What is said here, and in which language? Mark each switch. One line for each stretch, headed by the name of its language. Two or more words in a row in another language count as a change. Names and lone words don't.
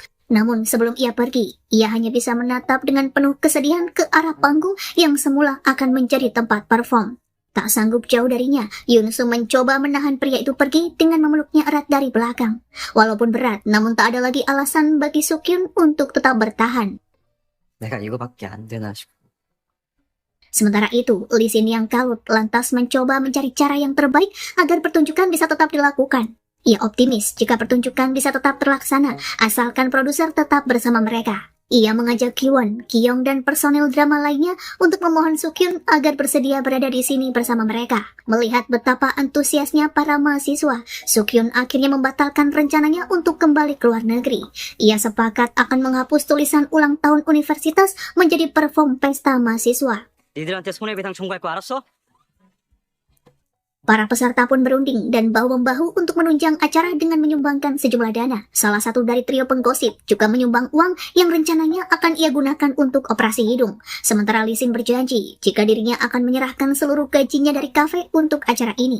Indonesian: Namun sebelum ia pergi, ia hanya bisa menatap dengan penuh kesedihan ke arah panggung yang semula akan menjadi tempat perform. Tak sanggup jauh darinya, Yunsu mencoba menahan pria itu pergi dengan memeluknya erat dari belakang. Walaupun berat, namun tak ada lagi alasan bagi Sukyun untuk tetap bertahan.
Korean: 내가 이거밖에 안 되나 싶어.
Indonesian: Sementara itu, Lee Sin yang kalut lantas mencoba mencari cara yang terbaik agar pertunjukan bisa tetap dilakukan. Ia optimis jika pertunjukan bisa tetap terlaksana, asalkan produser tetap bersama mereka. Ia mengajak Giwon, Kyung, dan personel drama lainnya untuk memohon Sukyun agar bersedia berada di sini bersama mereka. Melihat betapa antusiasnya para mahasiswa, Sukyun akhirnya membatalkan rencananya untuk kembali ke luar negeri. Ia sepakat akan menghapus tulisan ulang tahun universitas menjadi perform pesta mahasiswa.
Korean: 니들한테 손해배상 청구할 거 알았어?
Indonesian: Para peserta pun berunding dan bahu-membahu untuk menunjang acara dengan menyumbangkan sejumlah dana. Salah satu dari trio penggosip juga menyumbang uang yang rencananya akan ia gunakan untuk operasi hidung. Sementara Lee Sin berjanji jika dirinya akan menyerahkan seluruh gajinya dari kafe untuk acara ini.